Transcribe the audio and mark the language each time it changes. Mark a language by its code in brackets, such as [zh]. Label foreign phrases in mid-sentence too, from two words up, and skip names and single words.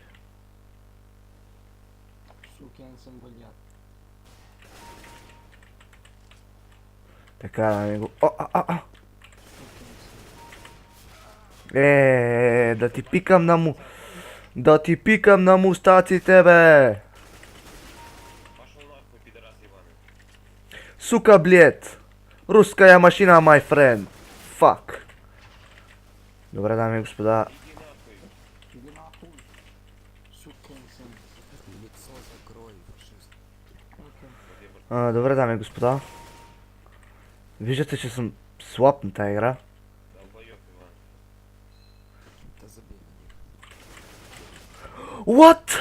[bg] Така, дами го... Да ти пикам на му... Да ти пикам на мустаците, бе! [ru] Сука, блед! Руская машина, [en] my friend! Fuck! [bg] Добре, дами и господа. Добре, дами и господа. Виждате, че съм слаб на тази игра. [en] What?